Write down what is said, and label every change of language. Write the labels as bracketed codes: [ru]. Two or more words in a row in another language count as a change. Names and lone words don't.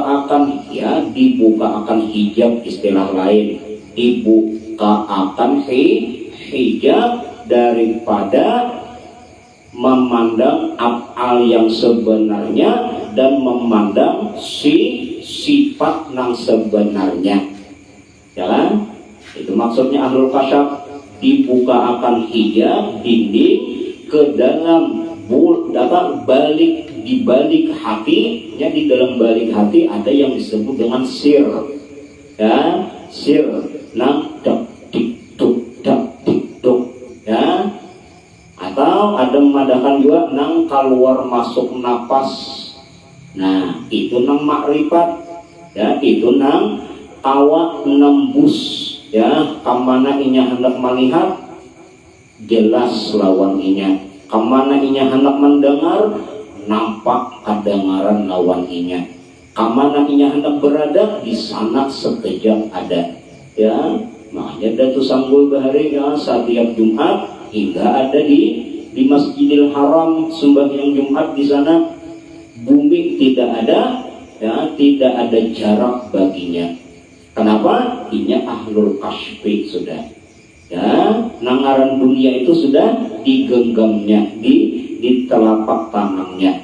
[id] akan hijab, istilah lain dibuka akan hijab daripada memandang af'al yang sebenarnya dan memandang sifat yang sebenarnya, ya kan? Itu maksudnya [ar] أهل الكشف, [id] dibuka akan hijab dinding ke dalam di balik hati, ya, di dalam balik hati ada yang disebut dengan sir, ya, sir, nang dak dik duk, ya, atau ada memadahkan juga nang keluar masuk napas. [bjn] Nah, itu nang makrifat, ya, itu nang awak nembus, ya, kamana inya hendak melihat jelas lawan inya. Kemana inya hendak mendengar, nampak kedengaran lawan inya. Kemana inya hendak berada, di sana sekejap ada. [id] Ya, makanya Datu Sanggul Bahari, ya, setiap Jumat hingga ada di Masjidil Haram sembahyang Jumat di sana. Bumi tidak ada, ya, tidak ada jarak baginya. Kenapa? Inya [ar] أهل الكشف [id] sudah. Ya, nangaran dunia itu sudah digenggamnya, di telapak tangannya.